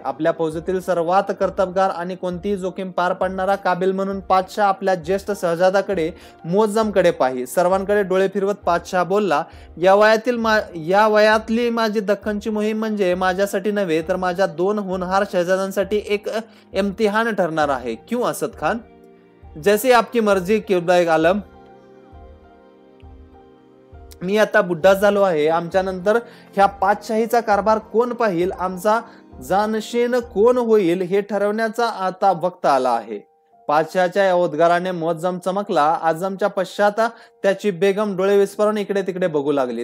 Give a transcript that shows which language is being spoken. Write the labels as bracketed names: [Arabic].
[Marathi] आपल्या फौजेतील सर्वात कर्तबगार आणि कोणतीही जोखीम पार पाडणारा काबिल म्हणून पातशाह आपल्या ज्येष्ठ शहजादाकडे मोअज्जमकडे पाही. सर्वांकडे डोळे फिरवत पातशाह बोलला, या वयातली माझी दख्खनची मोहीम म्हणजे माझ्यासाठी नव्हे तर माझ्या 2 होनहार शहजादांसाठी एक इम्तिहान ठरणार आहे. [Hindi] क्यों असद खान? जैसे आपकी मर्जी किबलाए आलम. [Marathi] मी आता बुड्ढा झालो आहे. आमच्या नंतर ह्या पातशाहीचा कारभार कोण पाहिल, आमचा जानशीन कोण होईल हे ठरवण्याचा आता वक्त आला आहे. पातशाच्या या उद्गाराने मोअज्जम चमकला. आझमच्या पश्चात त्याची बेगम डोळे विस्फारून इकडे तिकडे बघू लागली.